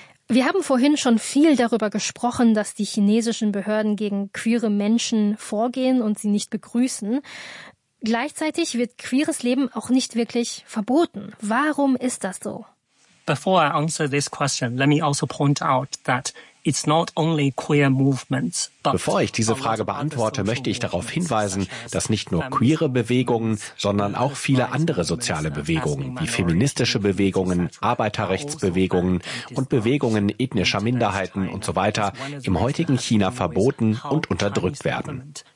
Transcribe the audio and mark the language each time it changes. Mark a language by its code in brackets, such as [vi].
[de] Wir haben vorhin schon viel darüber gesprochen, dass die chinesischen Behörden gegen queere Menschen vorgehen und sie nicht begrüßen. Gleichzeitig wird queeres Leben auch nicht wirklich verboten. Warum ist das so? [en] Before I answer this question, let me also point out that it's not only queer movements. [de] Bevor ich diese Frage beantworte, möchte ich darauf hinweisen, dass nicht nur queere Bewegungen, sondern auch viele andere soziale Bewegungen, wie feministische Bewegungen, Arbeiterrechtsbewegungen und Bewegungen ethnischer Minderheiten und so weiter, im heutigen China verboten und unterdrückt werden.